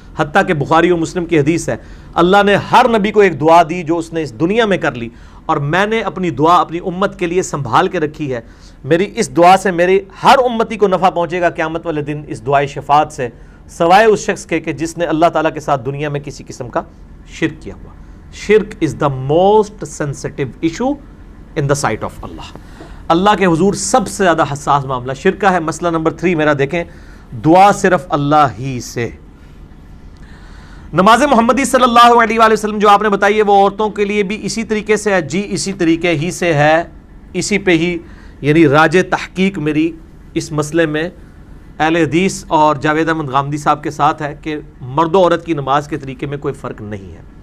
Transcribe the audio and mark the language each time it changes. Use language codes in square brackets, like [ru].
[ur] حتیٰ کہ بخاری و مسلم کی حدیث ہے، اللہ نے ہر نبی کو ایک دعا دی جو اس نے اس دنیا میں کر لی، اور میں نے اپنی دعا اپنی امت کے لیے سنبھال کے رکھی ہے. میری اس دعا سے میری ہر امتی کو نفع پہنچے گا قیامت والے دن اس دعائے شفاعت سے، سوائے اس شخص کے کہ جس نے اللہ تعالیٰ کے ساتھ دنیا میں کسی قسم کا شرک کیا ہوا. [en] شرک is the most sensitive issue in the sight of Allah. [ur] اللہ کے حضور سب سے زیادہ حساس معاملہ شرک کا ہے. مسئلہ نمبر 3 میرا دیکھیں، دعا صرف اللہ ہی سے. نماز محمدی صلی اللہ علیہ وآلہ وسلم جو آپ نے بتائی ہے وہ عورتوں کے لیے بھی اسی طریقے سے ہے. جی اسی طریقے ہی سے ہے، اسی پہ ہی، یعنی راج تحقیق میری اس مسئلے میں اہل حدیث اور جاوید احمد غامدی صاحب کے ساتھ ہے کہ مرد و عورت کی نماز کے طریقے میں کوئی فرق نہیں ہے.